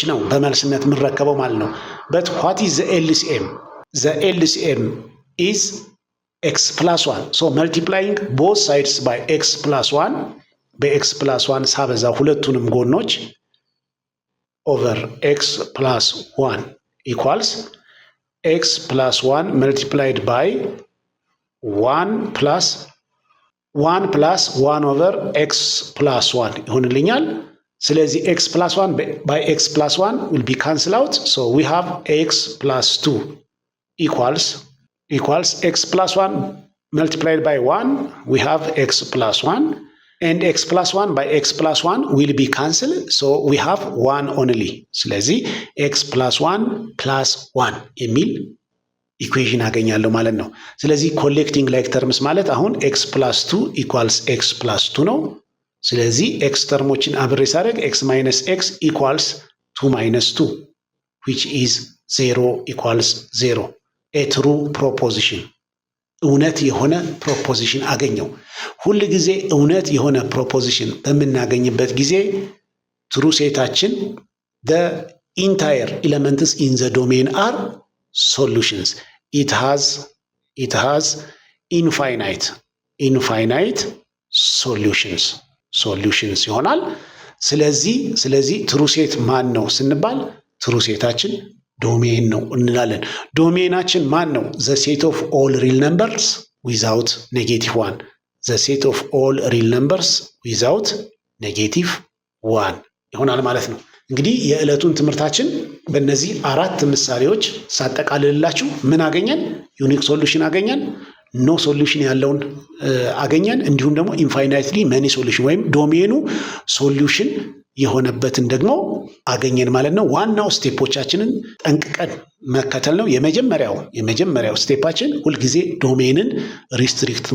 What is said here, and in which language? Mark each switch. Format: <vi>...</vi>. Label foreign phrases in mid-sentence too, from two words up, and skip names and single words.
<am>ነው በመልስነት የምንረከበው ማለት ነው።</am> <en>But what is the LCM is x plus 1 so multiplying both sides by x plus 1</en> <am>በኤክስ ፕላስ 1 ሳበዛ ሁለቱንም ጎኖች</am> <en>over x plus 1 equals x plus 1 multiplied by 1 plus 1 over x plus 1</en> <am>ይሆንልኛል። ስለዚህ</am> <en>x plus 1 by x plus 1 will be cancel out so we have x plus 2 equals x plus 1 multiplied by 1 we have x plus 1 and x plus 1 by x plus 1 will be cancelled so we have 1</en> <am>only ስለዚህ</am> <en>x plus 1 plus 1</en> <am>የሚል ኢኩዌሽን አገኛለሁ ማለት ነው። ስለዚህ</am> <en>collecting like terms</en> <am>ማለት አሁን</am> <en>x plus 2 equals x plus 2</en> <am>ነው። ስለዚህ x ተርሞችን አብሬ ሳደርግ</am> <en>x minus x equals 2 minus 2 which is 0 equals 0 a true proposition</en> <am>እውነት የሆነ ፕሮፖዚሽን አገኘው። ሁል ጊዜ እውነት የሆነ ፕሮፖዚሽን በምናገኝበት ጊዜ ትሩ ሴታችን</am> <en>the entire elements in the domain are solutions. It has infinite solutions</en> <am>ይሆናል። ስለዚህ ትሩ ሴት ማን ነው ስንባል ትሩ ሴታችን ዶሜን ነው እንላለን። ዶሜናችን ማን ነው?</am> <en>the set of all real numbers without -1 the set of all real numbers without -1</en> <am>ይሆናል ማለት ነው። እንግዲህ የዕለቱን ትምህርታችን በእነዚህ 4 ምሳሌዎች ሳጠቃልላችሁ ምን አገኘን?</am> <en>unique solution</en> <am>አገኘን፣</am> <en>no solution</en> <am>ያለውን አገኘን፣ እንዲሁም ደግሞ</am> <en>infinitely many solution</en> <am>ወይም ዶሜኑ ሶሉሽን የሆነበትን ደግሞ አገኘን ማለት ነው። ዋናው ስቴፖቻችንን ጠንቅቀን መከተል ነው። የመጀመሪያው ስቴፓችን ሁልጊዜ ዶሜንን ሪስትሪክት</am>